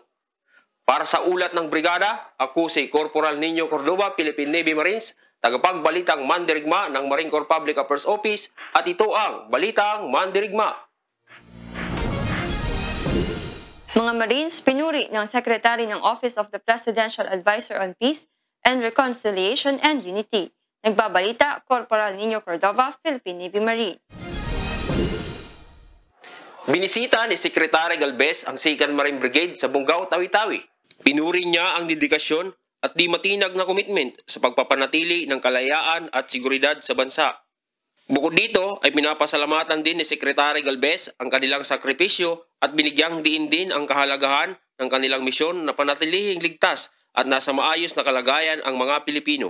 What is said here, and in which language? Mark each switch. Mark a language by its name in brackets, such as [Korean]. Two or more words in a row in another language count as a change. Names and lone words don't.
[Filipino] Para sa ulat ng brigada, ako si Corporal Nino Cordova, Philippine Navy Marines, tagapagbalitang mandirigma ng Marine Corps Public Affairs Office, at ito ang Balitang Mandirigma. Mga Marines, pinuri ng Secretary ng Office of the Presidential Advisor on Peace and Reconciliation and Unity. Nagbabalita, Corporal Nino Cordova, Philippine Navy Marines. Binisita ni Secretary Galvez ang 2nd Marine Brigade sa Bongao, Tawi-Tawi. Pinuri niya ang dedikasyon at di matinag na komitment sa pagpapanatili ng kalayaan at seguridad sa bansa. Bukod dito ay pinapasalamatan din ni Secretary Galvez ang kanilang sakripisyo at binigyang diin din ang kahalagahan ng kanilang misyon na panatilihing ligtas at nasa maayos na kalagayan ang mga Pilipino.